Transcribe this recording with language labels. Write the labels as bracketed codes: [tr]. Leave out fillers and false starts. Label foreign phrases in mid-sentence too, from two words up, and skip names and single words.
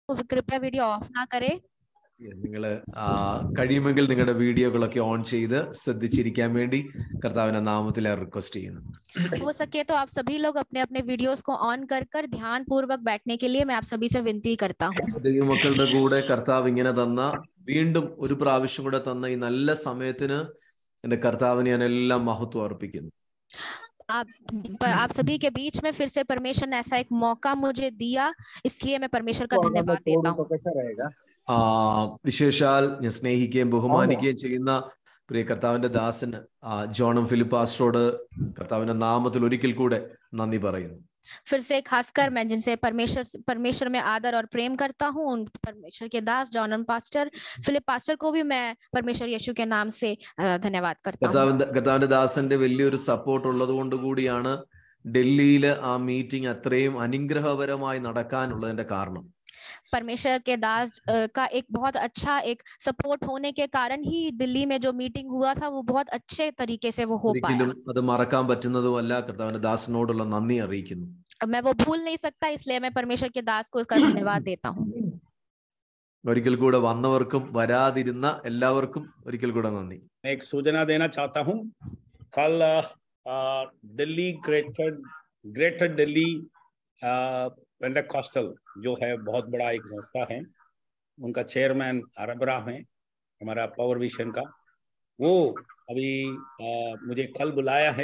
[hi] कृपया वीडियो ऑफ ना करें। [ml] നിങ്ങൾ കഴിയുമെങ്കിൽ നിങ്ങളുടെ വീഡിയോകളൊക്കെ ഓൺ ചെയ്ത് ശ്രദ്ധിച്ചിരിക്കാൻ വേണ്ടി കർത്താവിന്റെ നാമത്തിൽ റിക്വസ്റ്റ് ചെയ്യുന്നു. [hi] हो सके तो आप सभी लोग अपने अपने वीडियोस को ऑन कर ध्यान पूर्वक बैठने के लिए मैं आप सभी से विनती करता हूँ. [ml] ദൈവമക്കളുടെ കൂടെ കർത്താവ് ഇങ്ങനെ തന്ന വീണ്ടും ഒരു പ്രാവശ്യം കൂടെ തന്ന ഈ നല്ല സമയത്തിന് എന്റെ കർത്താവിന് ഞാൻ എല്ലാം മഹത്വം അർപ്പിക്കുന്നു. [hi] आप सभी के बीच में फिर से परमेश्वर ने ऐसा एक मौका मुझे दिया, इसलिए मैं परमेश्वर का धन्यवाद देता हूँ. [ml] വിശേഷാൽ ഞാൻ സ്നേഹിക്കുകയും ബഹുമാനിക്കുകയും ചെയ്യുന്ന പ്രിയ കർത്താവിന്റെ ദാസന് ജോൺ ഫിലിപ്പ് പാസ്റ്ററോട് കർത്താവിന്റെ നാമത്തിൽ ഒരിക്കൽ കൂടെ നന്ദി പറയുന്നു. [hi] फिर से खासकर मैं जिनसे परमेश्वर में आदर और प्रेम करता हूँ, उन परमेश्वर के दास जॉन पास्टर फिलिप पास्टर को भी मैं परमेश्वर यीशु के नाम से धन्यवाद करता हूँ. [ml] കർത്താവിന്റെ ദാസന്റെ വലിയൊരു സപ്പോർട്ട് ഉള്ളത് കൊണ്ട് കൂടിയാണ് ഡൽഹിയില് ആ മീറ്റിംഗ് അത്രയും അനുഗ്രഹപരമായി നടക്കാനുള്ളതിന്റെ കാരണം. [hi] परमेश्वर के दास का एक बहुत अच्छा एक सपोर्ट होने के कारण ही दिल्ली में जो मीटिंग हुआ था वो बहुत अच्छे तरीके से वो हो पाया. [ml] അത് മറക്കാൻ പറ്റുന്നതുമല്ല. കർത്താവിന്റെ ദാസനോടുള്ള നന്ദി അറിയിക്കുന്നു. [hi] मैं वो भूल नहीं सकता, इसलिए मैं परमेश्वर के दास को उसका धन्यवाद देता हूँ. [ml] ഒരിക്കൽ കൂടെ വന്നവർക്കും വരാതിരുന്ന എല്ലാവർക്കും ഒരിക്കൽ കൂടെ നന്ദി. [hi] मैं एक सूचना देना चाहता हूँ. कल दिल्ली ग्रेटर दिल्ली पेंटेकॉस्टल जो है बहुत बड़ा एक संस्था है, उनका चेयरमैन अरबरा है हमारा पावर विजन का, वो अभी मुझे कल बुलाया है.